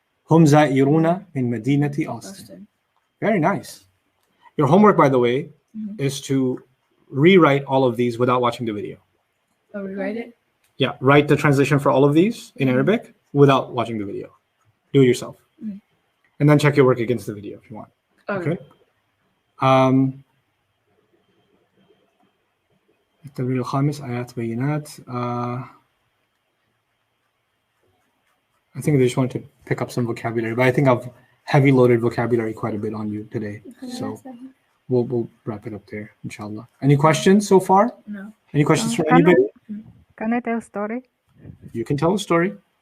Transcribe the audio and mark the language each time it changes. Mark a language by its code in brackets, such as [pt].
[ar] هم زائرون من مدينة Austin. [en] Very nice. Your homework, by the way, is to rewrite all of these without watching the video. Oh, we write it? Yeah, write the translation for all of these in Arabic without watching the video. Do it yourself. And then check your work against the video if you want. Okay. [ar] التمرين الخامس آيات بينات. [en] I think they just wanted to pick up some vocabulary, but I think I've heavy loaded vocabulary quite a bit on you today. So we'll wrap it up there, inshallah. Any questions so far? No. Any questions from anybody? Can I tell a story? You can tell a story.